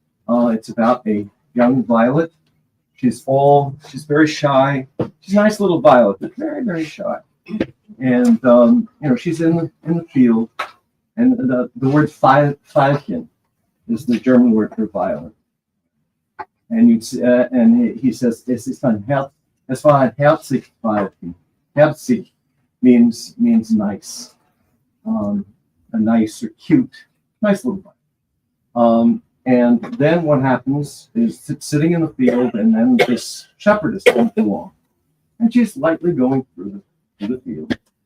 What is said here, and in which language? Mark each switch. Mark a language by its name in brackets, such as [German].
[English] It's about a young violet. She's very shy. She's a nice little violet, but very, very shy. And she's in the field, and the word Veilchen is the German word for violet. And he says, [German] es war ein herzig Veilchen. [English] Herzig means nice, a nice or cute, nice little violet. And then what happens is it's sitting in the field, and then this shepherdess comes along, and she's lightly going through the field.